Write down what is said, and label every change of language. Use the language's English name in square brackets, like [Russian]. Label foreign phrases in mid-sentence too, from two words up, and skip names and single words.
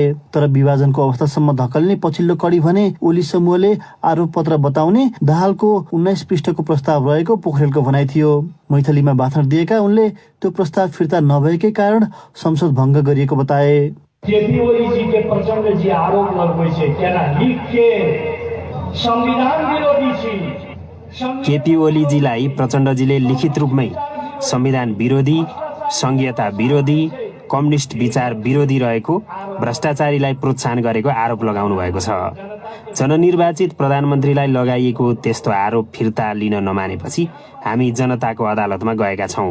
[Nepali] तर विभाजनको अवस्थासम्म धकल्ने पछिल्लो कडी भने ओली समूहले आरोप पत्र बताउने दाहालको 19 पृष्ठको प्रस्ताव रहेको पोखरेलको भनाइ थियो। मैथिलीमा भाषण दिएका उनले त्यो प्रस्ताव फिर्ता नभएकै कारण संसद भङ्ग गरिएको बताए। [Maithili] केपी ओली के प्रचण्ड जी आरोप लगबै छै केना लिख के संविधान विरोधी छी। [Nepali] केपी ओलीजीलाई प्रचण्डजीले लिखित रूपमै संविधान विरोधी, संघीयता विरोधी, कम्युनिस्ट विचार विरोधी रहेको, भ्रष्टाचारीलाई प्रोत्साहन गरेको आरोप लगाउनु भएको छ। जननिर्वाचित प्रधानमन्त्रीलाई लगाइएको त्यस्तो आरोप फिर्ता लिन नमानेपछि हामी जनताको अदालतमा गएका छौँ।